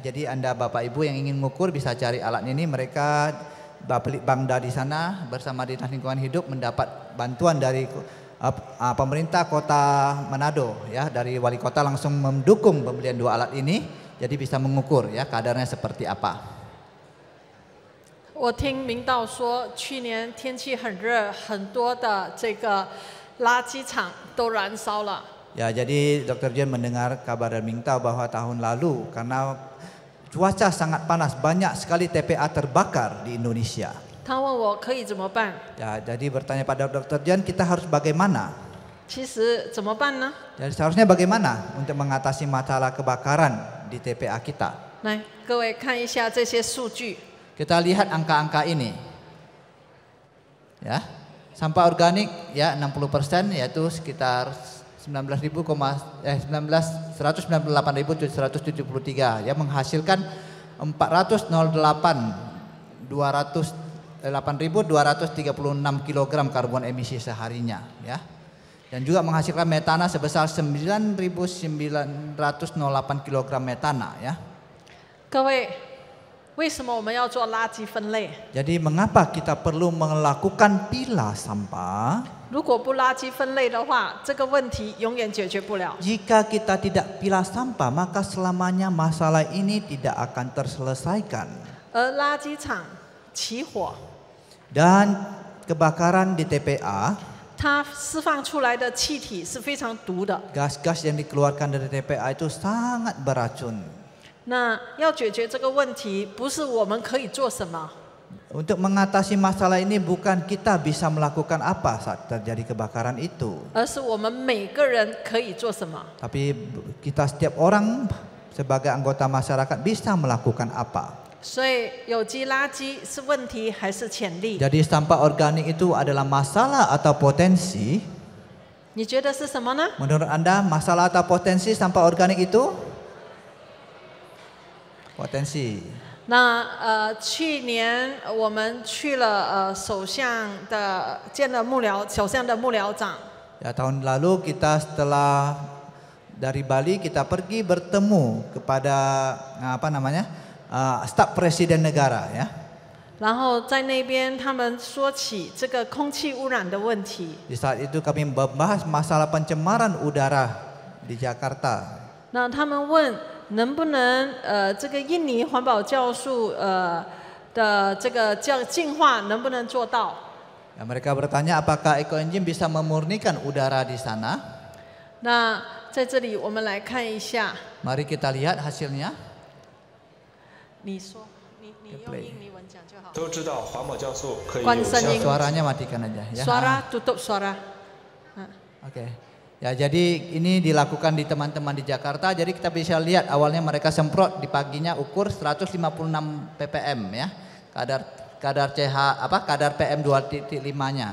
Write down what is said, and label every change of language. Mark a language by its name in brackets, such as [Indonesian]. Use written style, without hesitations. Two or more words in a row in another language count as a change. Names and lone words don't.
[Indonesian] Jadi Anda Bapak Ibu yang ingin mengukur bisa cari alat ini. Mereka Bangda di sana bersama Dinas Lingkungan Hidup mendapat bantuan dari pemerintah Kota Manado ya, dari wali kota langsung mendukung pembelian 2 alat ini. Jadi bisa mengukur ya kadarnya seperti apa. [Chinese] 我听明道说，去年天气很热，很多的这个垃圾场都燃烧了。 [Indonesian] Ya, jadi Dr. Jen mendengar kabar dari Mingtao bahwa tahun lalu karena cuaca sangat panas banyak sekali TPA terbakar di Indonesia. [Chinese] 他问我可以怎么办？ [Indonesian] Ya, jadi bertanya pada Dr. Jen, kita harus bagaimana? [Chinese] 其实怎么办呢？ [Indonesian] Jadi seharusnya bagaimana untuk mengatasi masalah kebakaran di TPA kita? [Chinese] 来，各位看一下这些数据。 [Indonesian] Kita lihat angka-angka ini. Ya. Sampah organik ya 60%, yaitu sekitar 198.773 ya, menghasilkan 8.236 kg karbon emisi seharinya ya. Dan juga menghasilkan metana sebesar 9.908 kg metana ya. [Chinese] 各位，为什么我们要做垃圾分类？ [Indonesian] Jadi mengapa kita perlu melakukan pilah sampah? [Chinese] 如果不垃圾分类的话，这个问题永远解决不了。 [Indonesian] Jika kita tidak pilah sampah, maka selamanya masalah ini tidak akan terselesaikan. [Chinese] 而垃圾场起火， [Indonesian] Dan kebakaran di TPA, [Chinese] 它释放出来的气体是非常毒的。 [Indonesian] gas-gas yang dikeluarkan dari TPA itu sangat beracun. [Chinese] 那要解决这个问题，不是我们可以做什么， [Indonesian] Untuk mengatasi masalah ini bukan kita bisa melakukan apa saat terjadi kebakaran itu. [Chinese] 而是我们每个人可以做什么。 [Indonesian] Tapi kita setiap orang sebagai anggota masyarakat bisa melakukan apa. [Chinese] 所以有机垃圾是问题还是潜力？ [Indonesian] Jadi sampah organik itu adalah masalah atau potensi? [Chinese] 你觉得是什么呢？ [Indonesian] Menurut Anda masalah atau potensi sampah organik itu? Potensi. [Chinese] 那去年我们去了首相的见了首相的幕僚長。 [Indonesian] Ya, tahun lalu kita setelah dari Bali kita pergi bertemu kepada staf presiden negara ya. [Chinese] 然后在那边他们说起这个空气污染的问题。 [Indonesian] Di saat itu kami membahas masalah pencemaran udara di Jakarta. [Chinese] 那他们问能不能这个印尼环保酵素的这个净化能不能做到？ [Indonesian] Ya, mereka bertanya apakah ekoenzim bisa memurnikan udara di sana? [Chinese] 那在这里我们来看一下。 [Indonesian] Mari kita lihat hasilnya. [Chinese] 你说，你用印尼文讲就好。都知道环保酵素可以有关声音。 [Indonesian] Suaranya matikan aja ya. Suara tutup suara. Oke. Ya, jadi ini dilakukan di teman-teman di Jakarta. Jadi kita bisa lihat awalnya mereka semprot di paginya ukur 156 ppm ya. Kadar kadar PM 2.5-nya.